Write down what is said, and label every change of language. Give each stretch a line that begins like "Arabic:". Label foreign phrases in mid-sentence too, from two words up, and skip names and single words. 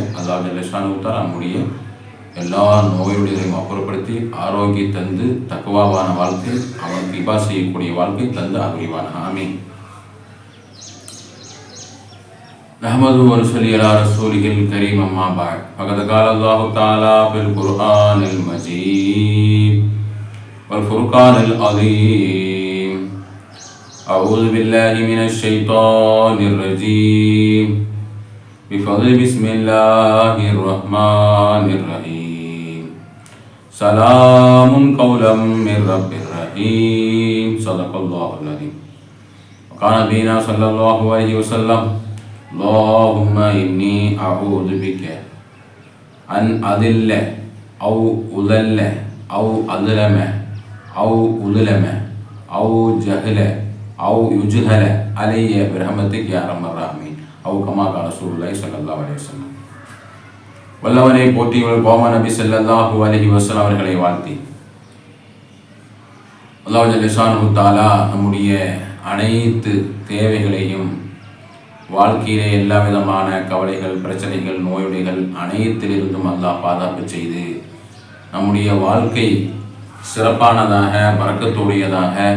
Arabic: الله جل شأنه تعالى
Tamil: நம்முடைய எல்லா நோயுடைகளையும் அப்புறப்படுத்தி ஆரோக்கியம் தந்து தக்வாவான வாழ்க்கை, அவனுக்கு இபா செய்யக்கூடிய வாழ்க்கை தந்து அருள்வான்.
Arabic: آمين. نحمده ونصلي على رسوله الكريم. أما بعد. فقد قال الله تعالى في القرآن المجيد والفرقان العظيم. أعوذ بالله من الشيطان الرجيم بفضل بسم الله الرحمن الرحيم سلام قولا من رب رحيم صدق الله العظيم. وقال نبينا صلى الله عليه وسلم اللهم إني أعوذ بك أن أذل أو أذل أو أظلم أو أظلم أو جهل أو يجهل علي برحمتك يا أرحم الراحمين أو كما قال رسول الله صلى الله عليه وسلم.
Tamil: வல்லவனை போற்றியவள் கோமா நபி
Arabic: صلى الله عليه وسلم
Tamil: அவர்களை வாழ்த்தி
Arabic: الله جل شأنه تعالى
Tamil: நம்முடைய அனைத்து தேவைகளையும், வாழ்க்கையிலே எல்லா விதமான கவலைகள், பிரச்சனைகள், நோயுடைகள் அனைத்திலிருந்தும் அல்லாஹ் பாதுகாப்பு செய்து நம்முடைய வாழ்க்கை சிறப்பானதாக, பரக்கத்துடையதாக,